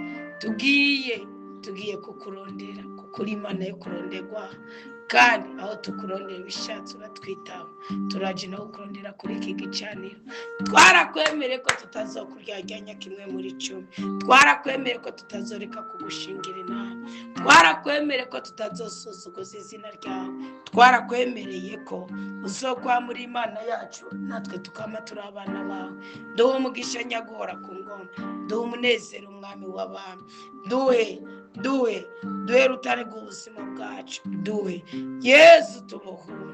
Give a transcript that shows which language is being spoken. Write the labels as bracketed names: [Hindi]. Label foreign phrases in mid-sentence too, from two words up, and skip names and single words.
[Rundi] tugiye kukurondera, kuko uri Imana yo kuronderwa, kandi aho tukurondera ibishatse uratwitaba. Turaje no kurondera kuri iki gicaniro, twarakwemere ko tutazokuryarya kimwe muri 10, twarakwemere ko tutazoreka kugushingira inama, twarakwemere ko tutazosuzuguza izina ryawe, twarakwemereye ko uzokwa muri Imana yacu, natwe tukama turi abana bawe. Duhe umugisha nyagora ku ngoma, duhe umunezero umwami w'abami, duhe rutare rw'ubuzima bwacu, duhe Yesu tubohure.